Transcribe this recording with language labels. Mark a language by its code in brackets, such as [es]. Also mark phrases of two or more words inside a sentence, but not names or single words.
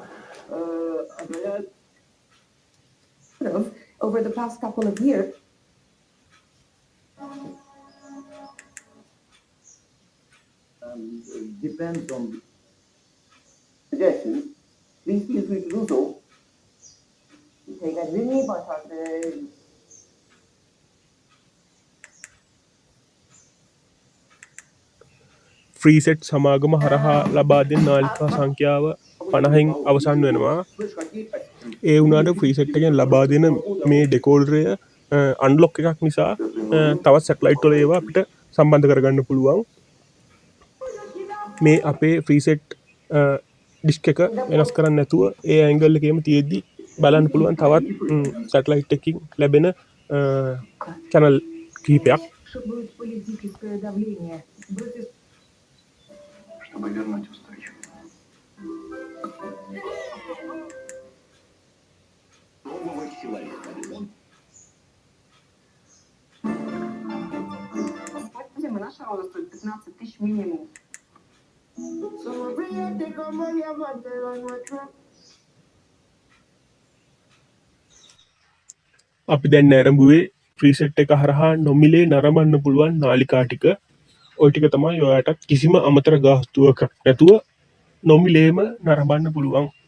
[en] over the past couple of years. Depends on suggestions. Please feel free to do so. Take a really important [si] ෆ්‍රීසෙට් සමාගම හරහා ලබා දෙන නාලිකා සංඛ්‍යාව 50න් අවසන් වෙනවා. ඒ වුණාට ෆ්‍රීසෙට් එකෙන් ලබා දෙන මේ ඩෙකෝඩරය අන්ලොක් එකක් නිසා තවත් සැටලයිට් වල ඒවා අපිට සම්බන්ධ කරගන්න පුළුවන්. මේ අපේ ෆ්‍රීසෙට් ඩිස්ක් එක වෙනස් කරන්න නැතුව ඒ ඇන්ගල් එකේම තියෙද්දි බලන්න පුළුවන් තවත් සැටලයිට් එකකින් ලැබෙන channel කිහිපයක්. [ru] Чтобы вернуть устойчивость. Нового человека. Наша роза стоит 15 тысяч минимум. [si] අපි දැන් නැරඹුවේ ෆ්‍රීසෙට් එක හරහා නොමිලේ නරඹන්න පුළුවන් නාලිකා ටික. ඔය ටික තමයි ඔයාලට කිසිම අමතර ගාස්තුවක නැතුව නොමිලේම නරඹන්න පුළුවන්.